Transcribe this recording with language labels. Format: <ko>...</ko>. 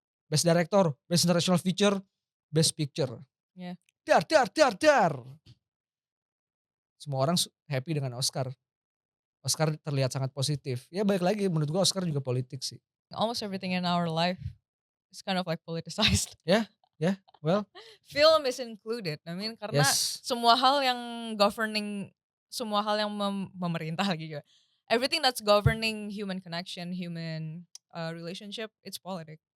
<en>Best Director, Best International Feature, Best Picture. Yeah. Dar.</en> <id>Semua orang happy dengan Oscar. Oscar terlihat sangat positif. Ya balik lagi menurut gue Oscar juga politik sih.</id> <en>Almost everything in our life is kind of like politicized. Yeah, well. Film is included. I mean</en> <id>karena semua hal yang memerintah lagi juga.</id> <en>Everything that's governing human connection, human relationship, it's politics.</en>